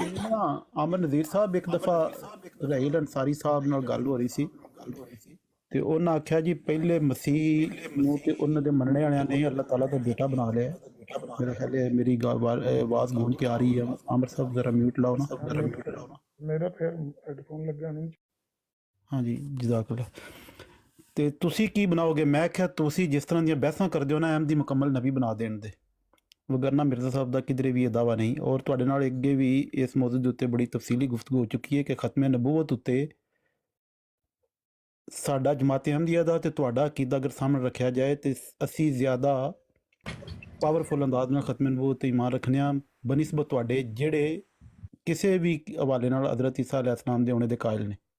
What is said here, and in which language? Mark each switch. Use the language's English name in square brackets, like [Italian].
[Punjabi] ਨਾ ਆਮਰ ਨਜ਼ੀਰ ਸਾਹਿਬ ਇੱਕ ਦਫਾ ਰਾਹੀਲ ਅੰਸਾਰੀ ਸਾਹਿਬ ਨਾਲ ਗੱਲ ਹੋ ਰਹੀ ਸੀ ਤੇ ਉਹਨਾਂ ਆਖਿਆ ਜੀ ਪਹਿਲੇ ਮਸੀਹ ਨੂੰ ਤੇ ਉਹਨਾਂ ਦੇ ਮੰਨਣੇ ਵਾਲਿਆਂ ਨੇ ਅੱਲਾਹ ਤਾਲਾ ਦਾ ਬੇਟਾ ਬਣਾ ਲਿਆ। ਮੇਰਾ ਖਿਆਲ ਹੈ ਮੇਰੀ ਆਵਾਜ਼ ਗੂੰਜ ਕੇ ਆ ਰਹੀ ਹੈ। ਆਮਰ ਸਾਹਿਬ ਜ਼ਰਾ ਮਿਊਟ ਲਾਓ ਨਾ, ਜ਼ਰਾ ਮਿਊਟ ਲਾਓ ਨਾ। [Hindi] मेरा फिर हेडफोन लगा नहीं। [Punjabi] ਹਾਂਜੀ ਜਜ਼ਾਕੁੱਲਾ। ਤੇ ਤੁਸੀਂ ਕੀ ਬਣਾਓਗੇ? ਮੈਂ ਕਿਹਾ ਤੁਸੀਂ ਜਿਸ ਤਰ੍ਹਾਂ ਦੀਆਂ ਬਹਿਸਾਂ ਕਰਦੇ ਹੋ ਨਾ, ਅਹਿਮਦੀ ਮੁਕੰਮਲ ਨਬੀ ਬਣਾ ਦੇਣ ਦੇ, ਵਗਰਨਾ ਮਿਰਜ਼ਾ ਸਾਹਿਬ ਦਾ ਕਿਧਰੇ ਵੀ ਇਹ ਦਾਵਾ ਨਹੀਂ। ਔਰ ਤੁਹਾਡੇ ਨਾਲ ਅੱਗੇ ਵੀ ਇਸ ਮੌਜੂਦ ਦੇ ਉੱਤੇ ਬੜੀ ਤਫਸੀਲੀ ਗੁਫ਼ਤਗੂ ਹੋ ਚੁੱਕੀ ਹੈ ਕਿ ਖਤਮੇ ਨਬੂਵਤ ਉੱਤੇ ਸਾਡਾ ਜਮਾਤ ਅਹਿਮਦੀਆ ਦਾ ਤੇ ਤੁਹਾਡਾ ਅਕੀਦਾ ਅਗਰ ਸਾਹਮਣੇ ਰੱਖਿਆ ਜਾਏ ਤੇ ਅਸੀਂ ਜ਼ਿਆਦਾ ਪਾਵਰਫੁਲ ਅੰਦਾਜ਼ ਨਾਲ ਖਤਮੇ ਨਬੂਵਤ ਤੇ ਈਮਾਨ ਰੱਖਦੇ ਹਾਂ ਬਨਿਸਬਤ ਤੁਹਾਡੇ ਜਿਹੜੇ ਕਿਸੇ ਵੀ ਹਵਾਲੇ ਨਾਲ ਹਜ਼ਰਤ ਈਸਾ अलैहिस्सलाम ਦੇ ਆਉਣੇ ਦੇ ਕਾਇਲ ਨੇ।